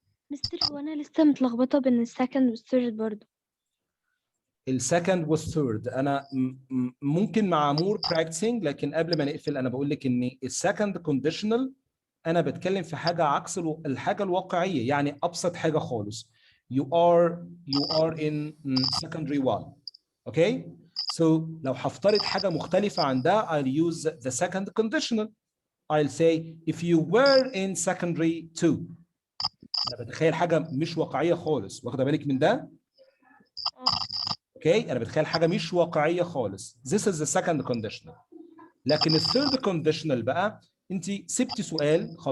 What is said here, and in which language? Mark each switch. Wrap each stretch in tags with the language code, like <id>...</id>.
<ar>مستر هو أنا لسه متلخبطة بين السكند والثيرد برضه. السكند والثيرد انا ممكن مع مور براكتسنج، لكن قبل ما نقفل انا بقول لك ان السكند كونديشنال انا بتكلم في حاجه عكس الحاجه الواقعيه. يعني ابسط حاجه خالص.</ar> <en>You are in secondary 1. Okay,</en> <ar>So لو هفترض حاجة مختلفة عن ده</ar> <en>I'll use the second conditional. I'll say if you were in secondary 2.</en> <ar>أنا بتخيل حاجة مش واقعية خالص، واخدة بالك من ده؟ اوكي، أنا بتخيل حاجة مش واقعية خالص.</ar> <en>This is the second conditional.</en> <ar>لكن الثيرد conditional بقى أنت سبتي سؤال خلاص.</ar>